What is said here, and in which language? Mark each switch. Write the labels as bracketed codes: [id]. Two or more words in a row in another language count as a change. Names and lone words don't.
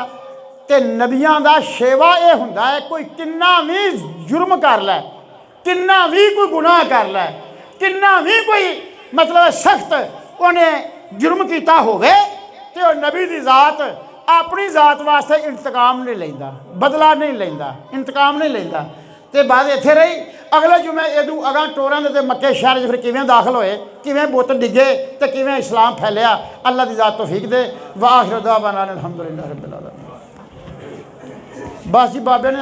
[pa] تو نبیاں دا شیوہ اے ہندا اے کوئی کنا بھی جرم کر لئے، کنا بھی کوئی گناہ کر لئے، کنا بھی کوئی مطلب سخت انہاں جرم کیتا ہووے تو نبی دی ذات اپنی ذات واسطے انتقام نہیں لیندا، بدلہ نہیں لیندا، انتقام نہیں لیندا. تو بات اتھے رہی. اگلے جمعے ایدوں اگاں ٹوراں گے مکے شہر فیر کیویں داخل ہوئے، کیویں بت ڈگے تے کیویں اسلام پھیلیا. اللہ دی ذات توفیق دے. [ar] وآخر دعوانا أن الحمد لله رب العالمين. [pa] بس جی بابے نے